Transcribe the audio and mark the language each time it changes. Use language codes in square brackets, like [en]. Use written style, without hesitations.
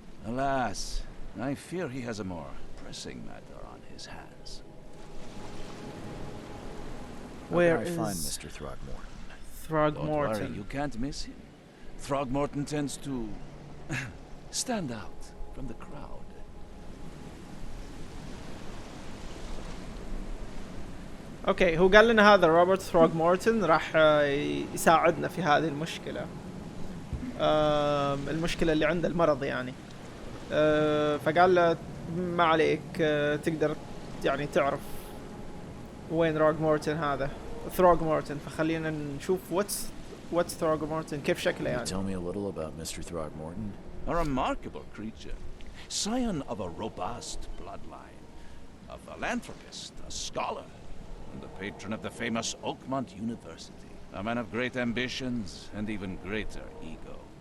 [en] Alas, I fear he has a more pressing matter on his hands. Where How can I find is Mr. Throgmorton? Don't worry, Throgmorton? you can't miss him. Throgmorton tends to stand out from the crowd. [ar] اوكي، هو قال لنا هذا روبرت ثروغمورتون راح يساعدنا في هذه المشكلة، المشكلة اللي عنده المرض يعني. فقال له ما عليك، تقدر يعني تعرف وين ثروغمورتون هذا، ثروغمورتون. فخلينا نشوف [en] what's [ar] ثروغمورتون، كيف شكله يعني. [en] Tell me a little about Mr. Throgmorton. A remarkable creature. Scion of a robust bloodline. A philanthropist, a scholar, and the patron of the famous Oakmont University. A man of great ambitions and even greater ego.